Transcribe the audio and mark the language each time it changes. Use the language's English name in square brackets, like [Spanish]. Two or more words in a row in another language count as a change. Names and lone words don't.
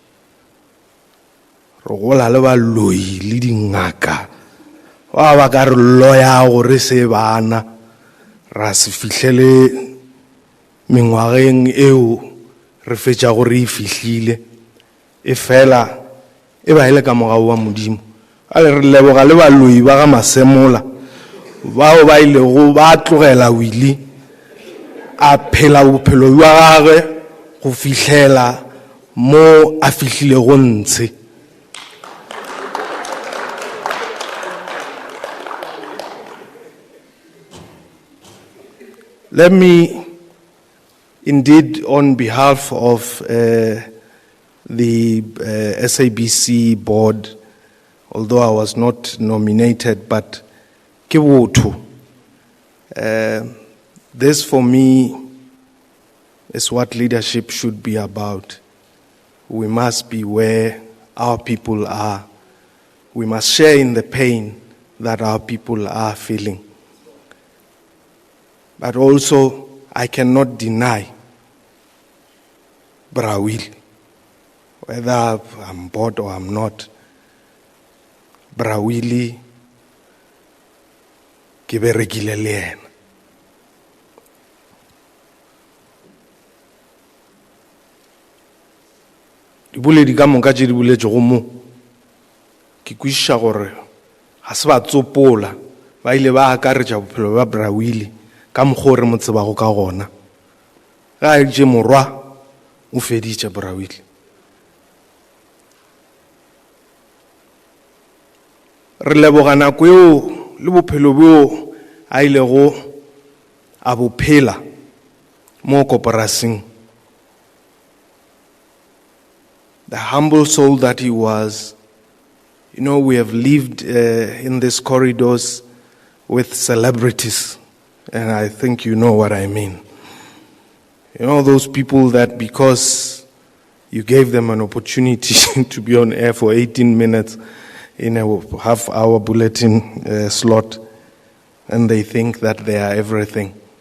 [Northern Sotho] re gola le baloi le dingaka ba ka re loya gore se bana ra se fihlele mengwageng eo re fetša gore e fihlile e fela e ba ile ka mogao wa Modimo. A le re leboga le baloi ba ga Masemola bao ba ilego ba tlogela Willie a phela bophelo jwa gagwe go fihlela mo a fihlile go ntshe. [English] Let me indeed, on behalf of the SABC board, although I was not nominated, but [Northern Sotho] ke botho. [English] This for me is what leadership should be about. We must be where our people are. We must share in the pain that our people are feeling. But also, I cannot deny Willie, whether I'm bored or I'm not. [Northern Sotho] Willie, ke berekile le ena. Dibuledi ka moka tše di boletšego mo ke kwešiša gore ga se ba tsopola ba ile ba akaretša bophelo ba Willie ka mokgwa o re mo tsebago ka gona. Ga a editše morwa o feditše Willie. Re leboga nako eo le bophelo boo a ilego a bophela mo koporasing. [English] The humble soul that he was. We have lived in these corridors with celebrities, and I think you know what I mean. Those people that because you gave them an opportunity to be on air for 18 minutes in a half-hour bulletin slot, and they think that they are everything.